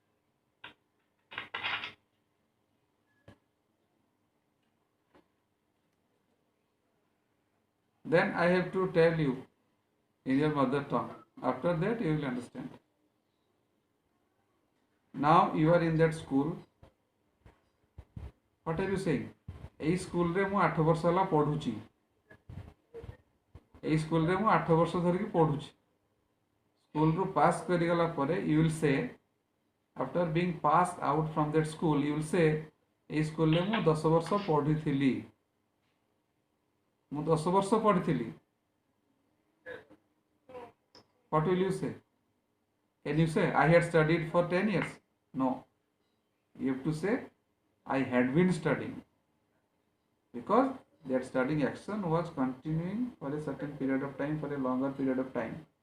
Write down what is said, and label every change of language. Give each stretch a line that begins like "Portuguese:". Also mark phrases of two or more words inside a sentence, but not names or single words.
English: Then I have to tell you in your mother tongue. After that, you will understand. Now you are in that school. What are you saying?
Odia: এই ସ୍କୁଲରେ ମୁଁ 8 ବର୍ଷ ହେଲା ପଢୁଛି। এই ସ୍କୁଲରେ ମୁଁ 8 ବର୍ଷ ଧରିକି ପଢୁଛି। ସ୍କୁଲରୁ ପାସ୍ କରିଗଲା ପରେ
English: you will say, after being passed out from that school, you will say,
Odia: এই ସ୍କୁଲରେ ମୁଁ 10 ବର୍ଷ ପଢିଥିଲି। ମୁଁ 10 ବର୍ଷ ପଢିଥିଲି।
English: What will you say? Can you say, I had studied for 10 years? No. You have to say, I had been studying. Because that studying action was continuing for a certain period of time, for a longer period of time.